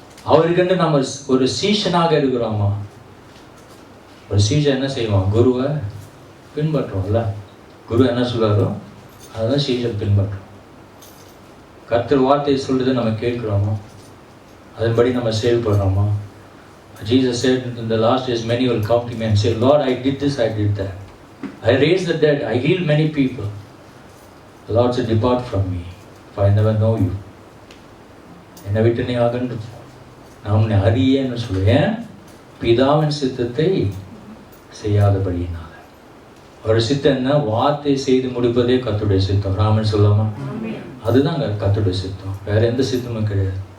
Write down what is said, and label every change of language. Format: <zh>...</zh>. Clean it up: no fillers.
<ta>அவருக்கென்று நம்ம ஒரு சீஷனாக இருக்கிறோமா? ஒரு சீஷன் என்ன செய்வான்? குருவை பின்பற்றுவோம்ல. குரு என்ன சொல்றாரோ அதுதான் சீஷன் பின்பற்றும். கர்த்தர் வார்த்தையை சொல்றதை நம்ம கேட்கிறோமா? அதன்படி நம்ம செயல்படுறோமா?</ta> <en>Jesus said in the last days many will come to me and say, Lord, I did this, I did that. I raised the dead, I healed many people. The Lord said, depart from me, for I never know you.</en> <ta>என்னை விட்டு நீ அகன்று போ, நான் உன்னை அறியேன்னு சொல்லுவேன். பிதாவின் சித்தத்தை செய்யாதபடியினால. ஒரு சித்தம் என்ன? வார்த்தை செய்து முடிப்பதே கர்த்தருடைய சித்தம். ராமன் சொல்லாமா? அதுதான் கர்த்தருடைய சித்தம், வேற எந்த சித்தமும் கிடையாது.</ta>